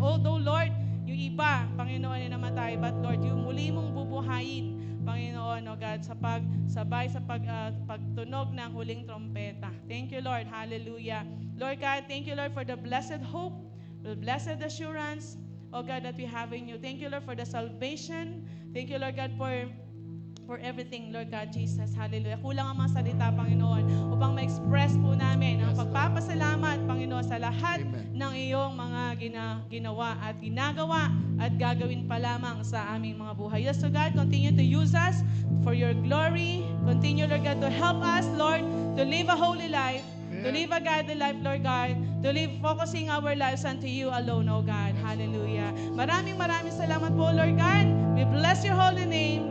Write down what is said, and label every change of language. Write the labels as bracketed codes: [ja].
[tl] Although, Lord, yung iba, Panginoon, ay namatay, but Lord, yung muli mong bubuhayin, Panginoon, O God, sa pagtunog ng huling trompeta. [en] Thank you, Lord. [tl] Hallelujah. [en] Lord God, thank you, Lord, for the blessed hope, the blessed assurance, O God, that we have in you. Thank you, Lord, for the salvation. Thank you, Lord God, for everything, Lord God, Jesus. Hallelujah. [tl] Kulang ang mga salita, Panginoon, upang ma-express po namin ang pagpapasalamat, Panginoon, sa lahat ng iyong mga ginawa at ginagawa at gagawin pa lamang sa aming mga buhay. [en] Yes, so God, continue to use us for your glory. Continue, Lord God, to help us, Lord, to live a holy life, to live a godly life, Lord God, to live focusing our lives unto you alone, O God. Hallelujah. [tl] Maraming salamat po, [en] Lord God. We bless your holy name.